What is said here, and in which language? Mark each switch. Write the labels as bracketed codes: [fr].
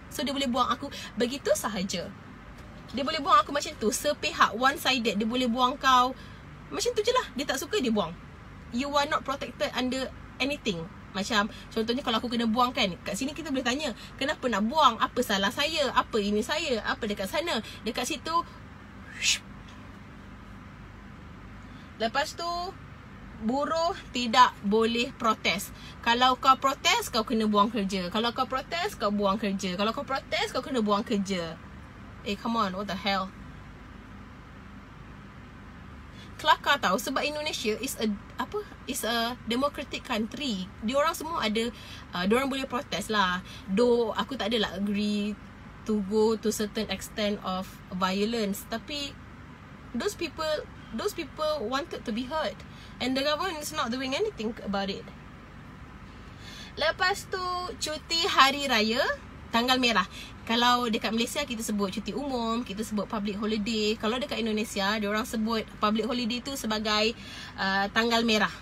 [ms] So dia boleh buang aku begitu sahaja. Dia boleh buang aku macam tu, sepihak, one-sided. Dia boleh buang kau macam tu je lah. Dia tak suka, dia buang. [en] You are not protected under anything. [ms] Macam contohnya kalau aku kena buang kan, kat sini kita boleh tanya, kenapa nak buang? Apa salah saya? Apa ini saya? Apa dekat sana? Dekat situ. Lepas tu buruh tidak boleh protes. Kalau kau protes, kau kena buang kerja. Kalau kau protes, kau buang kerja. Kalau kau protes, kau kena buang kerja. [en] Come on, what the hell? [ms] Kelakar tau, sebab Indonesia [en] is a democratic country. [ms] Diorang semua ada, diorang boleh protes lah. [en] Though [ms] aku tak adalah [en] agree to go to certain extent of violence, tapi those people wanted to be heard, and the government is not doing anything about it. [ms] Lepas tu cuti hari raya tanggal merah. Kalau dekat Malaysia kita sebut cuti umum, kita sebut public holiday. Kalau dekat Indonesia, diorang sebut public holiday tu sebagai tanggal merah.